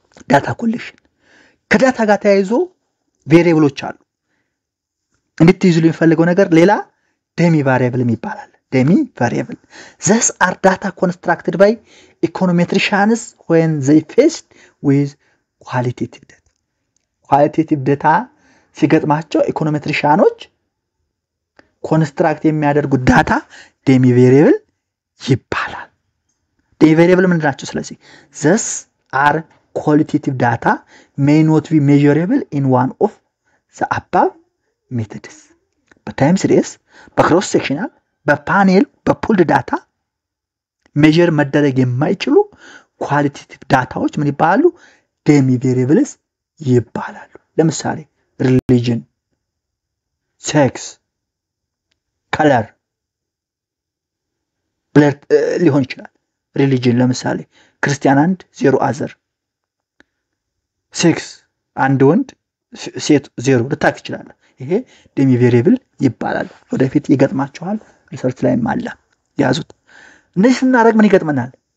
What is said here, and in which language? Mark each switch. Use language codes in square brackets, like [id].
[am] ዳታ ኮሌክሽን ከዳታ ጋር ተያይዞ ቬሪየብሎች አሉ። እንድትይዙልኝ የሚፈልገው ነገር ሌላ ዴሚ ቫሪየብል ይባላል። ዴሚ ቫሪየብል [en] thus are data constructed by econometricians when they faced with qualitative data. [am] qualitative data ሲገጥማቸው ኢኮኖሜትሪሻኖች ኮንስትራክት የሚያደርጉት ዳታ ዴሚ ቬሪየብል ይባላል። ዴሚ ቬሪየብል ምንድን ናቸው? ስለዚህ [en] thus are qualitative data may not be measurable in one of the above methods. [am] በታይም ሲሪስ፣ በክሮስ ሴክሽናል፣ በፓኔል፣ በፑልድ ዳታ ሜጀር መደረግ የማይችሉ ኳሊቴቲቭ ዳታዎች ምን ይባላሉ? ዴሚ ቬሪየብልስ ይባላሉ። ለምሳሌ religion, sex, color, blood ሊሆን ይችላል። religion ለምሳሌ ክርስቲያን 1 0 አዘር፣ sex አንድ ወንድ ሴት 0 ልታክ ይችላል። ይሄ ዴሚ ቬሪየብል ይባላል። ወደፊት ይገጥማችኋል፣ ሪሰርች ላይም አለ ያዙት። እነዚህ ስናደርግ ምን ይገጥመናል?